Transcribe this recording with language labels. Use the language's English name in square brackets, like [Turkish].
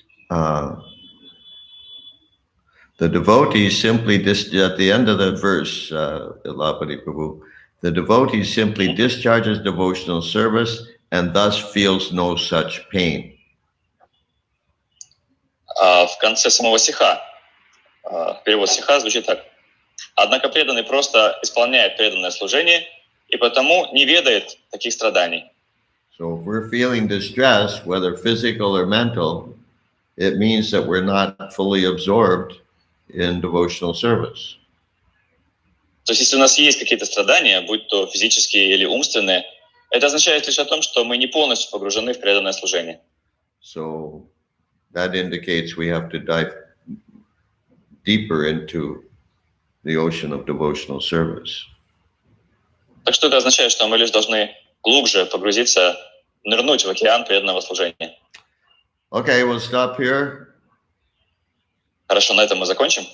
[English] The devotee simply, at the end of the verse, Ilapati Prabhu, the devotee simply discharges devotional service and thus feels no such pain. [Russian] В конце самого стиха, перевод стиха звучит так. Однако преданный просто исполняет преданное служение и потому не ведает таких страданий. [English] So if we're feeling distress, whether physical or mental, it means that we're not fully absorbed in devotional service. [Russian] То есть если у нас есть какие-то страдания, будь то физические или умственные, это означает лишь о том, что мы не полностью погружены в преданное служение. [English] So that indicates we have to dive deeper into the ocean of devotional service. [Russian] Так что это означает, что мы лишь должны глубже погрузиться, нырнуть в океан преданного служения. [English] Okay, we'll stop here. [Russian] Хорошо, на этом мы закончим.